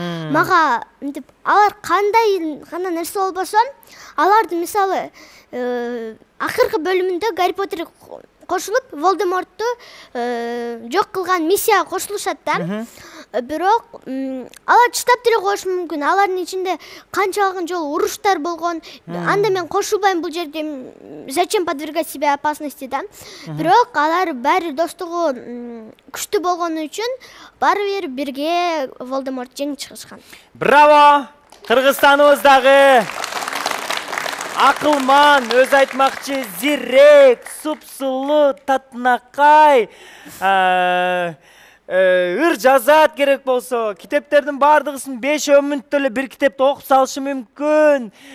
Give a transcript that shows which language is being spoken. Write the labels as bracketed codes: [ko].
[ky] Мага мынтип алар кандай гана нерсе болбосо, аларды мисалы акыркы бөлүмүндө Гарри Поттер кошулуп Волдемортту жок кылган миссияга кошулушат да. Бирок алар чыдап деле коюшу мүмкүн. Алардын ичинде канчалаган жолу уруштар болгон. Анда мен кошулбайм бул жерде. [ru] Зачем подвергать себя опасности да? [ky] Бирок алар баары достугу күчтүү болгону үчүн баары бир бирге Волдеморт жеңип чыгышкан. Браво! Кыргызстаныбыздагы акылман, өз айтмакчы, зирек, супсулуу, татынакай, ыр жазат керек болсо, китептердин баардыгысын 5 мүнөттө эле бир китепти окуп салышы мүмкүн.